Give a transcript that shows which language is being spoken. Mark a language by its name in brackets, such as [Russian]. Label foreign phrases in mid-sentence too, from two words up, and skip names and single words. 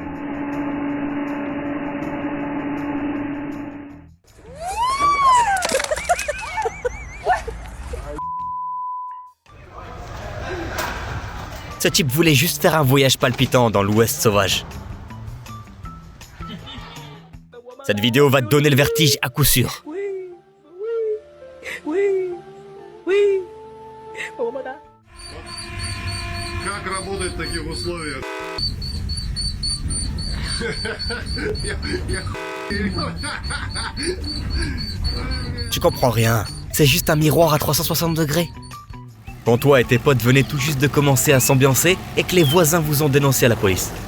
[French] Ce type voulait juste faire un voyage palpitant dans l'Ouest sauvage. Cette vidéo va te donner le vertige à coup sûr. [Russian] Как работать в таких условиях? [French] Tu comprends rien, c'est juste un miroir à 360 degrés. Quand toi et tes potes venaient tout juste de commencer à s'ambiancer et que les voisins vous ont dénoncé à la police.